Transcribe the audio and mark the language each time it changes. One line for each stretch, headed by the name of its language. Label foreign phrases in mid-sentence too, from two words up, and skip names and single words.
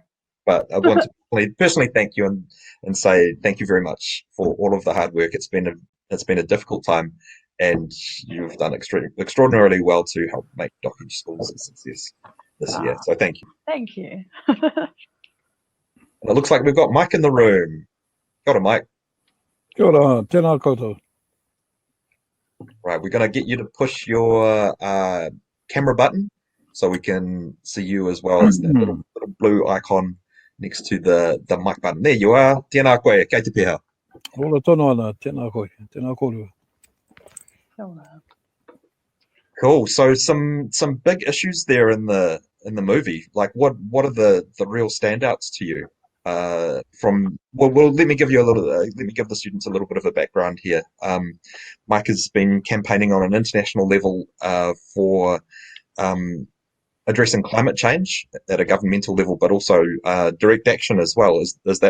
English: But I want to personally thank you and say thank you very much for all of the hard work. It's been a difficult time, and you've done extraordinarily well to help make Docedge Schools a success this year. So thank you. Thank you. And it looks like we've got Mike in the room. Got it, Mike.
Māori: Kia ora, tēnā koutou.
English: Right, we're going to get you to push your camera button so we can see you as well as that little blue icon next to the mic button. There you are.
Māori: Tēnā koe, kei te pēhā. Ora tono ana, tēnā koe, tēnā koutou.
English: Cool. So some big issues there in the movie. Like what are the real standouts to you? Let me give the students a little bit of a background here. Mike has been campaigning on an international level for addressing climate change at a governmental level, but also direct action as well.